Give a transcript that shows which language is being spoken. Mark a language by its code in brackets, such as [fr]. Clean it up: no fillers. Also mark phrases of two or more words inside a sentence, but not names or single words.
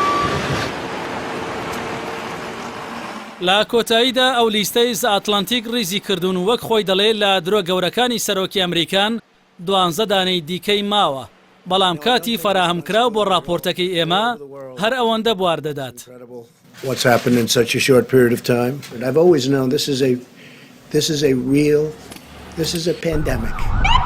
[ckb] لە کۆتاییدا ئەو لیستەی ئەتلانتیک ریزی کردوون و وەک خۆی دەڵێ لە درۆ گەورەکانی سەرۆکی ئەمریکان 12 دانەی دیکەی ماوە، بەڵام کاتی فراهەمکراو بۆ راپۆرتەکەی ئێمە هەر ئەوەندە بواردەدات. [en] What's happened in such a short period of time? And I've always known this is a pandemic.